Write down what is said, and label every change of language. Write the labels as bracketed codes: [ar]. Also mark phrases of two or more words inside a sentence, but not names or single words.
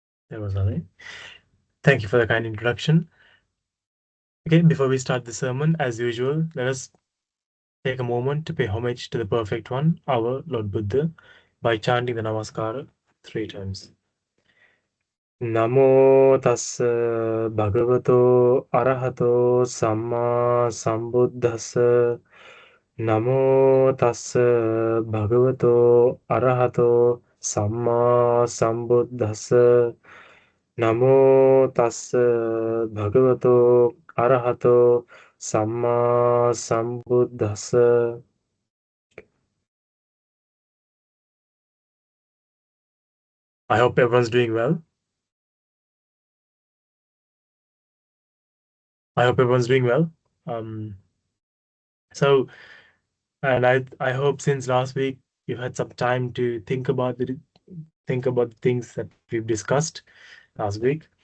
[en] 𝗬𝗲. Thank you for the kind introduction. Okay, before we start the sermon, as usual, let us take a moment to pay homage to the Perfect One, our Lord Buddha, by chanting the Namaskara 3 times. [pi] Namo tassa bhagavato arahato samma sambuddhassa. Namo tassa bhagavato arahato samma sambuddhassa. Namo tassa bhagavato arahato samma sambuddhassa. [en] I hope everyone's doing well. I hope everyone's doing well. So, and I hope since last week you've had some time to think about the things that we've discussed last week.